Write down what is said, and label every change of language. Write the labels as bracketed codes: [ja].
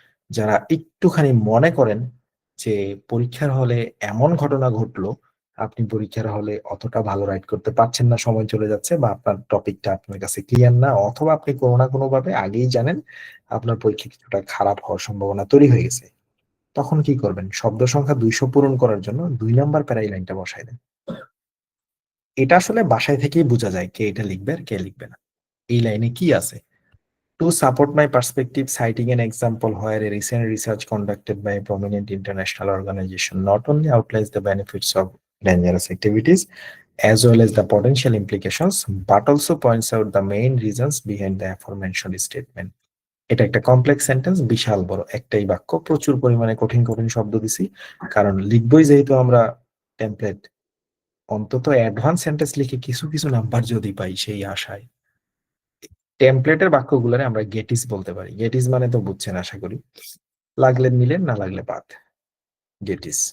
[bn] যারা একটুখানি মনে করেন যে পরীক্ষার হলে এমন ঘটনা ঘটলো, আপনি পরীক্ষার হলে অতটা ভালো রাইট করতে পারছেন না, সময় চলে যাচ্ছে, বা আপনার টপিকটা আপনার কাছে ক্লিয়ার না, অথবা আপনি কোনো না কোনো ভাবে আগেই জানেন আপনার পরীক্ষা কিছুটা খারাপ হওয়ার সম্ভাবনা তৈরি হয়ে গেছে, তখন কি করবেন? শব্দ সংখ্যা 200 পূরণ করার জন্য 2 নাম্বার প্যারাই লাইনটা বসাই দেন। এটা আসলে বাসায় থেকেই বোঝা যায় কে এটা লিখবে আর কে লিখবে না। এই লাইনে কি আছে? [en] To support my perspective, citing an example where a recent research conducted by a prominent international organization not only outlines the benefits of dangerous activities as well as the potential implications, but also points out the main reasons behind the aforementioned statement. [bn] এটা একটা complex sentence, বিশাল বড় একটাই বাক্য, প্রচুর পরিমাণে কঠিন কঠিন শব্দ দিছি, কারণ লিখবই যেহেতু আমরা টেমপ্লেট, অন্তত অ্যাডভান্স সেন্টেন্স লিখে কিছু কিছু নাম্বার যদি পাই সেই আশায়। টেমপ্লেটের বাক্যগুলোরে আমরা গেটিস বলতে পারি। গেটিস মানে তো বুঝছেন আশা করি, লাগলে নিলেন, না লাগলে বাদ, গেটিস।